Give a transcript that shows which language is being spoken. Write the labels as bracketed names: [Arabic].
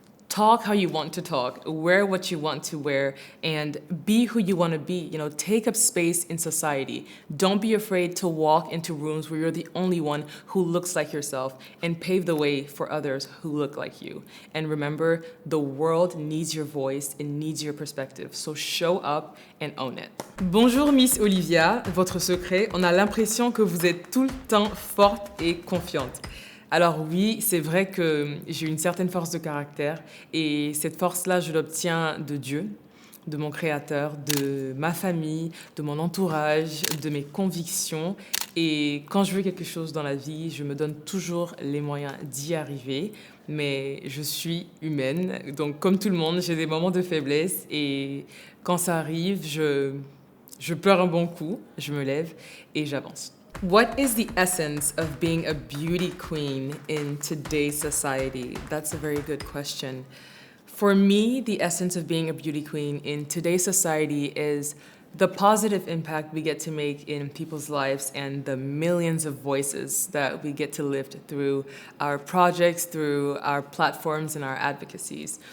[English] Talk how you want to talk, wear what you want to wear, and be who you want to be. You know, take up space in society. Don't be afraid to walk into rooms where you're the only one who looks like yourself and pave the way for others who look like you. And remember, the world needs your voice, it needs your perspective. So show up and own it. [French] Bonjour Miss Olivia, votre secret, on a l'impression que vous êtes tout le temps forte et confiante. Alors oui, c'est vrai que j'ai une certaine force de caractère et cette force-là, je l'obtiens de Dieu, de mon Créateur, de ma famille, de mon entourage, de mes convictions. Et quand je veux quelque chose dans la vie, je me donne toujours les moyens d'y arriver. Mais je suis humaine, donc comme tout le monde, j'ai des moments de faiblesse et quand ça arrive, je pleure un bon coup, je me lève et j'avance. [English] What is the essence of being a beauty queen in today's society? That's a very good question. For me, the essence of being a beauty queen in today's society is the positive impact we get to make in people's lives and the millions of voices that we get to lift through our projects, through our platforms and our advocacies.